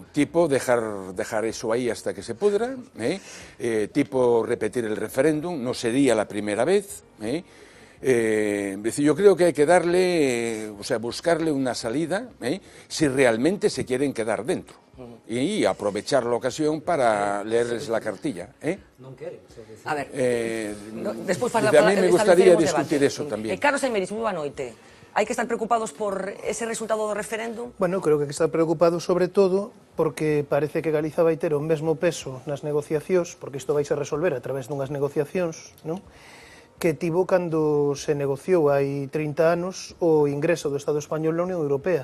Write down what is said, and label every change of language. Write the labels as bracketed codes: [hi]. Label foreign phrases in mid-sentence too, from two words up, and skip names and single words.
[es] Tipo, dejar eso ahí hasta que se pudra, tipo, repetir el referéndum, no sería la primera vez, yo creo que hay que darle, buscarle una salida, si realmente se quieren quedar dentro, y aprovechar la ocasión para leerles la cartilla. [gl] A ver, despois [es] a mí me gustaría discutir eso también. [gl] Carlos Aymeris, moi boa noite. Hai que estar preocupados por ese resultado do referéndum? Bueno, creo que hai que estar preocupados sobre todo porque parece que Galiza vai ter o mesmo peso nas negociacións, porque isto vai se resolver a través dunhas negociacións, non? Que tivo cando se negociou hai 30 anos o ingreso do Estado español na Unión Europea.